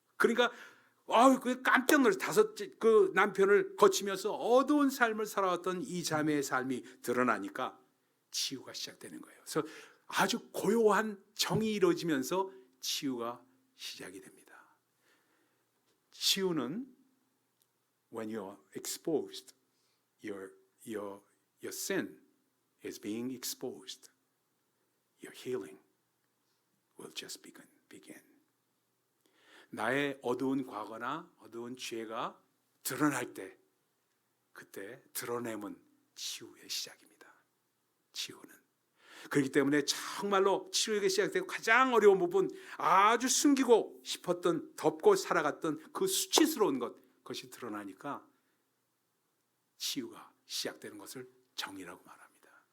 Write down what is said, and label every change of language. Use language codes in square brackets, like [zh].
[ko] 그러니까 그 깜짝 놀라서 그 남편을 거치면서 어두운 삶을 살아왔던 이 자매의 삶이 드러나니까 치유가 시작되는 거예요. 그래서 아주 고요한 정이 이루어지면서 치유가 시작이 됩니다. 치유는 [en] when you're exposed, your sin is being exposed. Your healing will just begin. [ko] 나의 어두운 과거나 어두운 죄가 드러날 때 그때 드러냄은 치유의 시작입니다. 치유는. 그렇기 때문에 정말로 치유가 시작되고 가장 어려운 부분 아주 숨기고 싶었던 덮고 살아갔던 그 수치스러운 그것이 드러나니까 치유가 시작되는 것을 정의라고 말합니다.